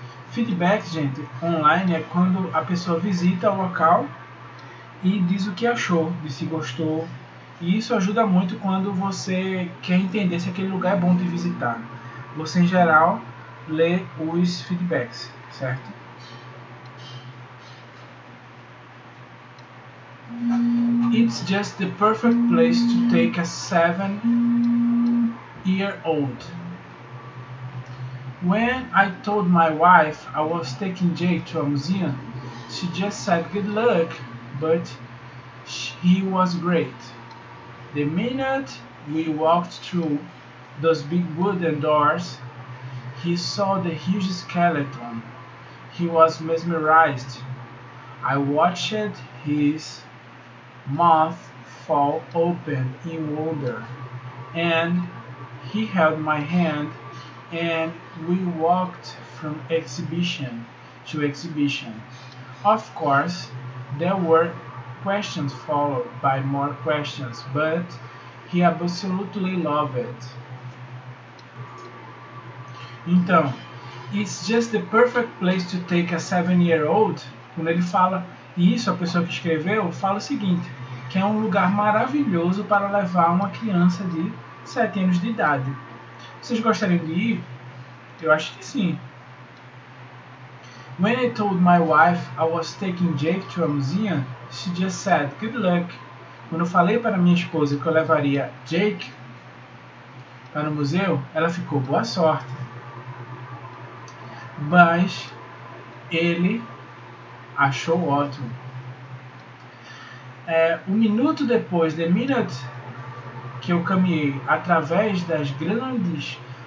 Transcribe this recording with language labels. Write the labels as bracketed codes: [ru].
[pt] Feedback, gente, online é quando a pessoa visita o local e diz o que achou, diz se gostou. E isso ajuda muito quando você quer entender se aquele lugar é bom de visitar. Você, em geral, lê os feedbacks, certo? [en] It's just the perfect place to take a 7-year-old. When I told my wife I was taking Jake to a museum, she just said good luck, but he was great. The minute we walked through those big wooden doors, he saw the huge skeleton. He was mesmerized. I watched his mouth fall open in wonder, and he held my hand, and we walked from exhibition to exhibition. Of course, there were questions followed by more questions, but he absolutely loved it. [pt] Então, [en] it's just the perfect place to take a 7-year-old. [pt] Quando ele fala isso, a pessoa que escreveu fala o seguinte, que é um lugar maravilhoso para levar uma criança de 7 anos de idade. Vocês gostariam de ir? Eu acho que sim. [en] When I told my wife I was taking Jake to a museum, she just said, good luck. [pt] Quando eu falei para minha esposa que eu levaria Jake para o museu, ela ficou, boa sorte. Mas ele achou ótimo. Um minuto depois, [en] the minute [pt] que eu caminhei através das grandes